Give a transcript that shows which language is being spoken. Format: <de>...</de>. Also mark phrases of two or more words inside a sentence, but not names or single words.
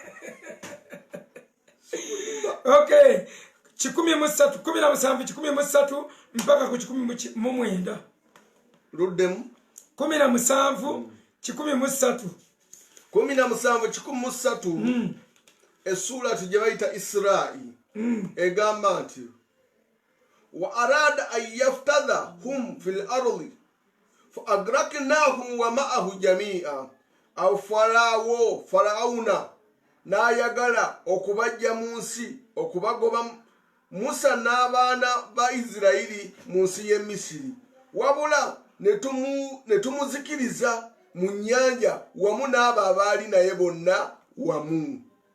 <lg>Okay, 13 mpaka ku 19 luddemu 17 13 essurati gye bayita Isra'i egamba nti</lg> <ar>وأراد أن يستفزهم في الأرض فأغرقناهم ومعه جميعا أو فرعون</ar> <lg>n'ayagala okubajja mu nsi okubagoba Musa n'abaana ba Isirayiri mu nsi y'e Misiri wabula ne tumuzikiriza mu nnyanja wamu n'abo abaali naye bonna wamu.</lg>